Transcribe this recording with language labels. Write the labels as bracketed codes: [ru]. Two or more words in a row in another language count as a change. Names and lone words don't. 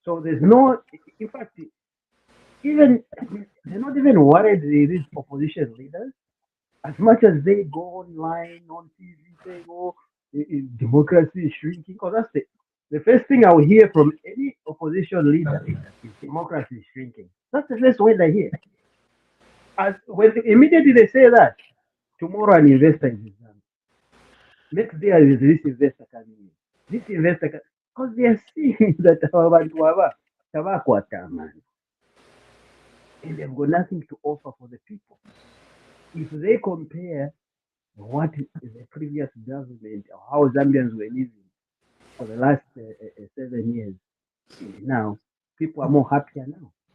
[en] So there's no, in fact, even they're not even worried, these opposition leaders, as much as they go online on TV saying, "Oh, democracy is shrinking," because that's the first thing I will hear from any opposition leader is democracy is shrinking. That's the first word I hear. As when immediately they say that, tomorrow an investor is in Zambia. Next day there is this investor coming in. This investor, because they are seeing that our [bem] bantu aba tabakwata amani, [en] and they've got nothing to offer for the people. If they compare what the previous government or how Zambians were living for the last 7 years, and now people are more happier now.